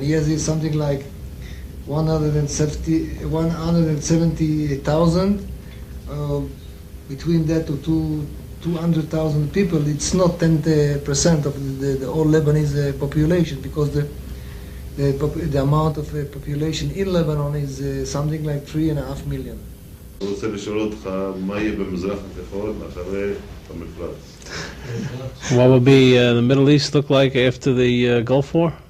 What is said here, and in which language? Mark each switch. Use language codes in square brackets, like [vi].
[en] He has something like 170,000. Between that to 200,000 people, it's not 10% of the whole Lebanese population, because the amount of population in Lebanon is something like 3.5 million. [he] רוצה לשאול אותך מה יהיה במזרח התיכון אחרי המפרץ. [en] What will be the Middle East look like after the Gulf War?